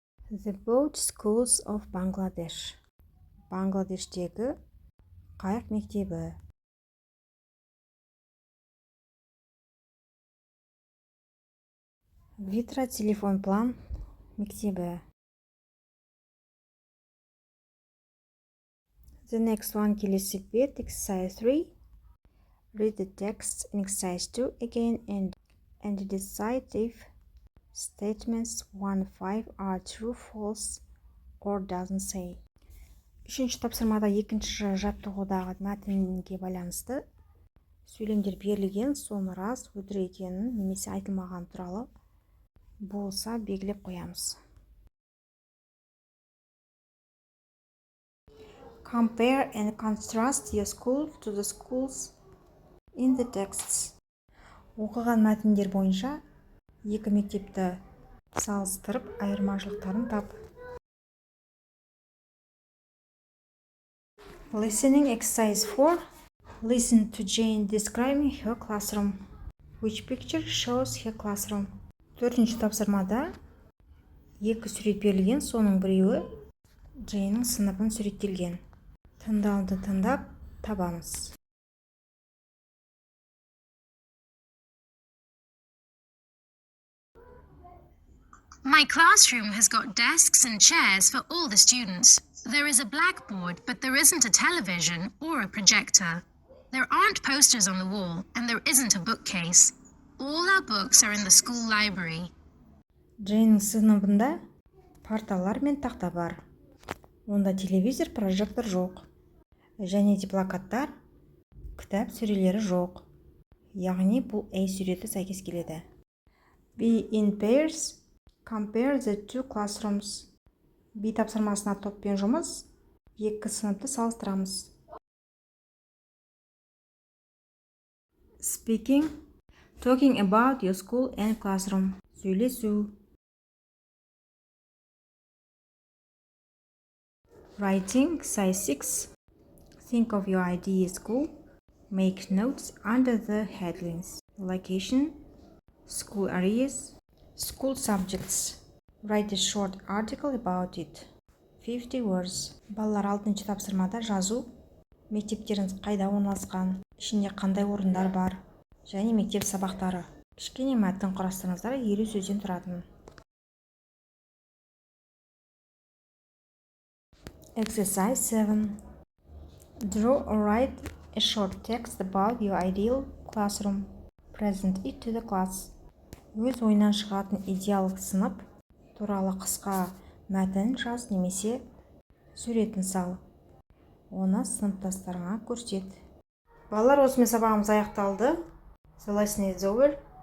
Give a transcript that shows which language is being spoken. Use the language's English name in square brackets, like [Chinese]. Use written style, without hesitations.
[English] The boat schools of Bangladesh. [Kazakh] Бангладештегі қайық мектебі. Витра телефон план мектебі. [English] The next one, [Kazakh] келесі бет, [English] exercise 3. Read the text in exercise 2 again and decide if statements 1-5 are true, false, or doesn't say. [Kazakh] Үшінші тапсырмада екінші жаттығудағы мәтінге байланысты сөйлемдер берілген, соны рас, өтірік екенін немесе айтылмаған туралы болса белгілеп қоямыз. [English] Compare and contrast your school to the schools in the texts. [Kazakh] Оқыған мәтіндер бойынша екі мектепті салыстырып, айырмашылықтарын тап. [English] Listening exercise 4. Listen to Jane describing her classroom. Which picture shows her classroom? [Kazakh] Төртінші тапсырмада екі сурет берілген, соның біреуі Джейннің сыныбын суреттелген. Тыңдауды тыңдап табамыз. [English] My classroom has got desks and chairs for all the students. There is a blackboard, but there isn't a television or a projector. There aren't posters on the wall, and there isn't a bookcase. All our books are in the school library. [Kazakh] Джейннің сыныбында парталар мен тақта бар. Онда телевизор, прожектор жоқ. Және де плакаттар, кітап сөрелері жоқ. Яғни бұл A суреті сәйкес келеді. [English] Be in pairs. Compare the two classrooms. [Kazakh] B тапсырмасына топпен жұмыс. Екі сыныпты салыстырамыз. [English] Speaking. Talking about your school and classroom. [Kazakh] Сөйлесу. [English] Writing. Size 6. Think of your ideal school. Make notes under the headlines. Location. School areas. School subjects. Write a short article about it. 50 words. [Kazakh] Балалар 6-шы тапсырмада жазу. Мектептеріңіз қайда орналасқан, ішінде қандай орындар бар, және мектеп сабақтары. Кішкене мәтін құрастырыңыздар, 50 сөзден тұратын. [English] Exercise 7. Draw or write a short text about your ideal classroom. Present it to the class. [Kazakh] Өз ойынан шығатын идеалдық сынып туралы қысқа мәтін жаз немесе суретін сал. Оны сыныптастарыңа көрсет. Балалар, осымен сабағымыз аяқталды. [English] The lesson is over.